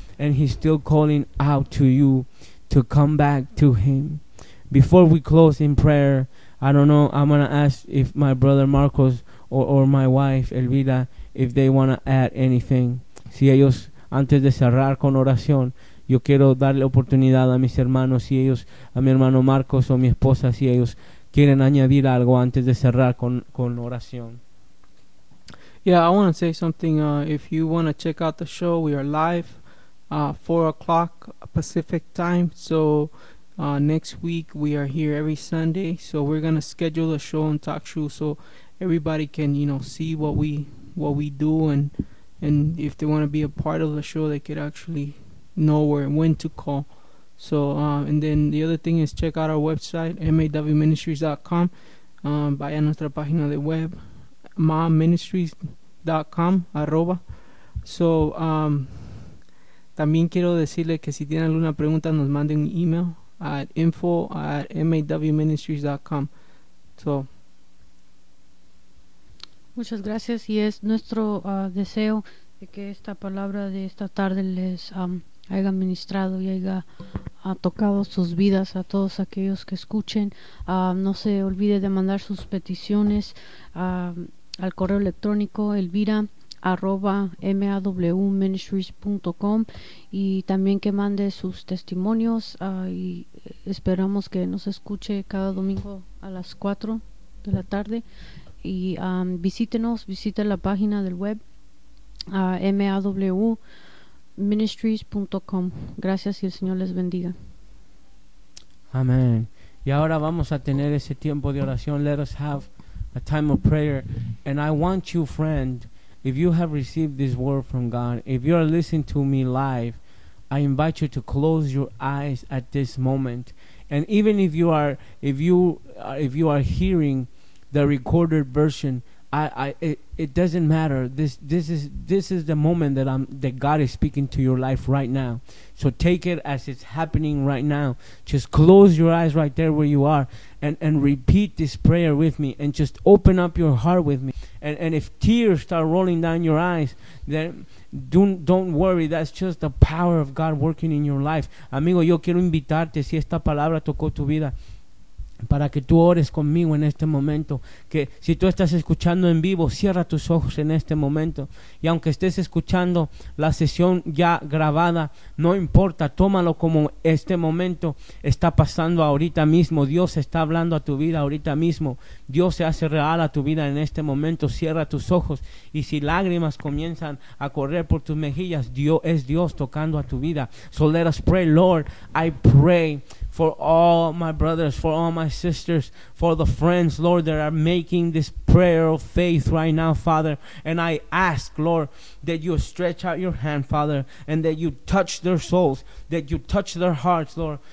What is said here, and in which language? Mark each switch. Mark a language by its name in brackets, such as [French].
[English] And He's still calling out to you to come back to Him. Before we close in prayer, I don't know, I'm going to ask if my brother Marcos or my wife Elvira, if they want to add anything. [Spanish] Si ellos, antes de cerrar con oración, yo quiero darle oportunidad a mis hermanos, si ellos, a mi hermano Marcos o mi esposa, si ellos quieren añadir algo antes de cerrar con oración. [English] Yeah, I want to say something. If you want to check out the show, we are live. 4:00 Pacific time. So next week we are here every Sunday. So we're gonna schedule a show on Talk Show so everybody can, you know, see what we do, and if they wanna be a part of the show, they could actually know where and when to call. So and then the other thing is check out our website, mawministries.com. [Spanish] Vaya nuestra página de web, maministries.com/. So también quiero decirle que si tienen alguna pregunta, nos manden un email at info@mawministries.com. So. Muchas gracias, y es nuestro deseo de que esta palabra de esta tarde les haya ministrado y haya ha tocado sus vidas, a todos aquellos que escuchen. No se olvide de mandar sus peticiones al correo electrónico elvira@mawministries.com, y también que mande sus testimonios, y esperamos que nos escuche cada domingo a las 4 de la tarde. Y visite la página del web mawministries.com. Gracias y el Señor les bendiga. Amén. Y ahora vamos a tener ese tiempo de oración. [English] Let us have a time of prayer. And I want you, friend, if you have received this word from God, if you are listening to me live, I invite you to close your eyes at this moment. And even if you are hearing the recorded version, it doesn't matter. This is the moment that God is speaking to your life right now. So take it as it's happening right now. Just close your eyes right there where you are, and repeat this prayer with me, and just open up your heart with me. And if tears start rolling down your eyes, then don't worry. That's just the power of God working in your life. [Spanish] Amigo, yo quiero invitarte, si esta palabra tocó tu vida, para que tú ores conmigo en este momento. Que si tú estás escuchando en vivo, cierra tus ojos en este momento. Y aunque estés escuchando la sesión ya grabada, no importa, tómalo como este momento está pasando ahorita mismo. Dios está hablando a tu vida ahorita mismo. Dios se hace real a tu vida en este momento. Cierra tus ojos, y si lágrimas comienzan a correr por tus mejillas, Dios es Dios tocando a tu vida. [English] So let us pray. Lord, I pray for all my brothers, for all my sisters, for the friends, Lord, that are making this prayer of faith right now, Father. And I ask, Lord, that you stretch out your hand, Father, and that you touch their souls, that you touch their hearts, Lord.